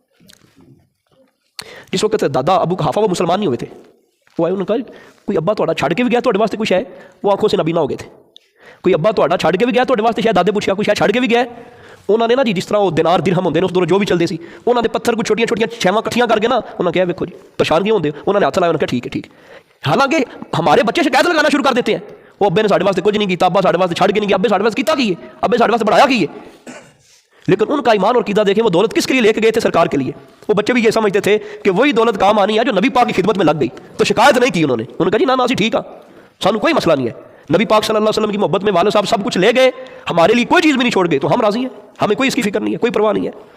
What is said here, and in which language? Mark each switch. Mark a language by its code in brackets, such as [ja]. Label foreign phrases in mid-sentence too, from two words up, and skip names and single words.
[ur] جس وقت دادا ابو قحافہ وہ مسلمان نہیں ہوئے تھے, وہ آئے, انہوں نے کہا کوئی ابا تھوڑا چھڑ کے بھی گیا تھوڑے واسطے کچھ ہے؟ وہ آنکھوں سے نبینا ہو گئے تھے. کوئی ابا تھوڑا چھڑ کے بھی گیا تھوڑے واسطے, شاید دادے پوچھا کوئی شاید چھڑ کے بھی گیا. [pa] انہوں نے نا جی جس طرح وہ دینار درہم ہوندے نے اس دور جو بھی چلتے سی, انہوں نے پتھر کو چھوٹیاں چھوٹیاں چھیواں کٹھیاں کر کے نا انہوں نے کہا ویکھو جی پریشان کیوں ہوندے, انہوں نے ہاتھ لایا, انہوں نے کہا ٹھیک ہے ٹھیک ہے. [ur] حالانکہ ہمارے بچے شکایت لگانا شروع کر دیتے ہیں, [pa] وہ ابے نے ساڈے واسطے کچھ نہیں کیتا, ابا ساڈے واسطے چھڑ کے نہیں گیا, ابے ساڈے واسطے کیتا کی ہے, ابے ساڈے واسطے بڑھایا کی ہے. [ur] لیکن ان کا ایمان اور عقیدہ دیکھیں، وہ دولت کس کے لیے لے کے گئے تھے؟ سرکار کے لیے۔ وہ بچے بھی یہ سمجھتے تھے کہ وہی دولت کام آنی ہے جو نبی پاک کی خدمت میں لگ گئی، تو شکایت نہیں کی انہوں نے کہا جی نا ٹھیک ہے، [pa] سانو کوئی [ur] مسئلہ نہیں ہے، نبی پاک [ar] صلی اللہ علیہ وسلم [ur] کی محبت میں والد صاحب سب کچھ لے گئے، ہمارے لیے کوئی چیز بھی نہیں چھوڑ گئے، تو ہم راضی ہیں، ہمیں کوئی اس کی فکر نہیں ہے، کوئی پرواہ نہیں ہے۔